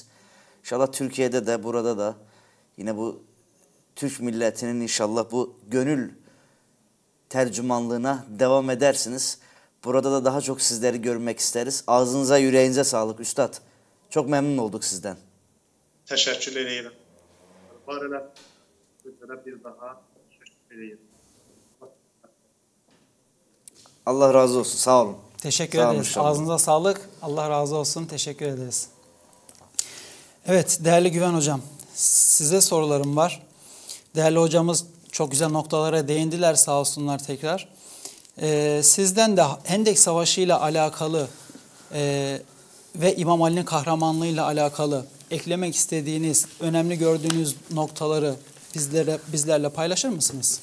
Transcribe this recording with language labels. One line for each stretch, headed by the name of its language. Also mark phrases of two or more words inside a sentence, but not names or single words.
Turkish: İnşallah Türkiye'de de burada da yine bu Türk milletinin inşallah bu gönül tercümanlığına devam edersiniz. Burada da daha çok sizleri görmek isteriz. Ağzınıza yüreğinize sağlık üstad. Çok memnun olduk sizden.
Azerbaijani: Təşəkkür edirəm. Var elə sizlərə bir daha təşəkkür edirəm. Allah razı olsun. Sağ olun.
Turkish: Teşekkür
Azerbaijani: Sağ olun
Turkish: ederiz. inşallah. Ağzınıza sağlık. Allah razı olsun. Teşekkür ederiz. Evet değerli Güven Hocam, size sorularım var. Değerli hocamız çok güzel noktalara değindiler sağ olsunlar tekrar. Sizden de Hendek Savaşı ile alakalı ve İmam Ali'nin kahramanlığıyla alakalı eklemek istediğiniz, önemli gördüğünüz noktaları bizlerle paylaşır mısınız?